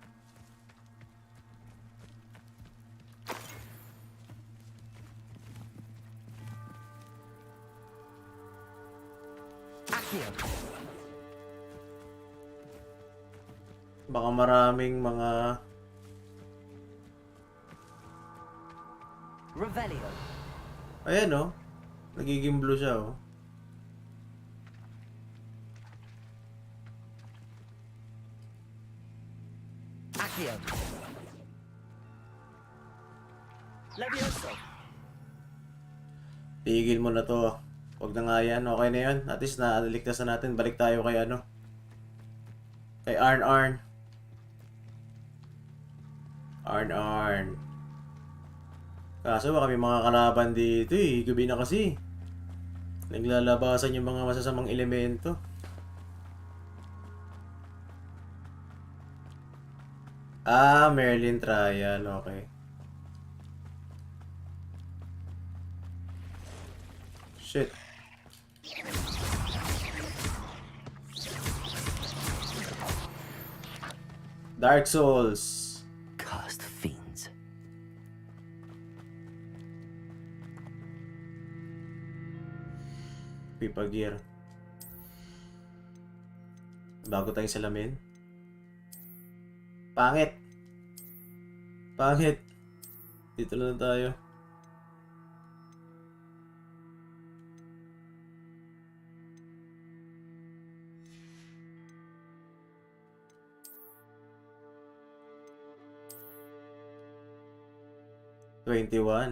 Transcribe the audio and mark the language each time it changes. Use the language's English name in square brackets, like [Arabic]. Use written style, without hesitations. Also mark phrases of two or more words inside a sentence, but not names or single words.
[Filipino] Baka maraming mga... Revelio. Ayan oh. Nagiging blue siya oh. Accio. Levioso. Tigil mo na to. Huwag na nga yan. Okay na yan. [English] At least [Filipino] naligtas na natin. Balik tayo kay ano. Kay Arn. Arn. Kaso baka may mga kalaban dito eh. Gabi na kasi. Naglalabasan yung mga masasamang elemento. Ah, Merlin Trial. Okay. Shit. Dark Souls. [English] Cursed fiends. Pipa gear. [Filipino] Bago tayong salamin. Pangit. Dito lang tayo. $21.